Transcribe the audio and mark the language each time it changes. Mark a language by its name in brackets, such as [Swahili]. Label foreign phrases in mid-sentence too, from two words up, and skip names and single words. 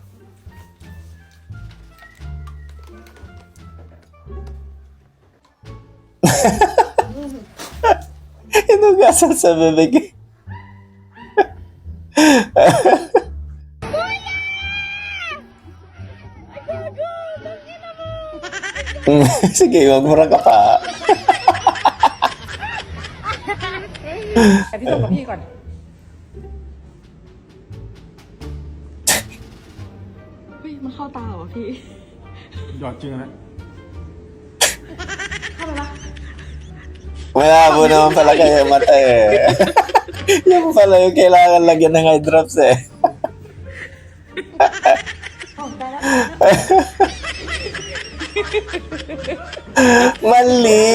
[Filipino] Inugasan sa bebek. Sige, magmura ka pa. [Thai] พี่ส่งกับพี่ก่อน เฮ้ย มันเข้าตาเหรอพี่ หยอดจริงนะ เข้าไปปะ [Filipino] Malabo naman pala kayo mata eh. Yan pala yung kailangan lagyan ng [English] eye drops [Filipino] eh. Mali!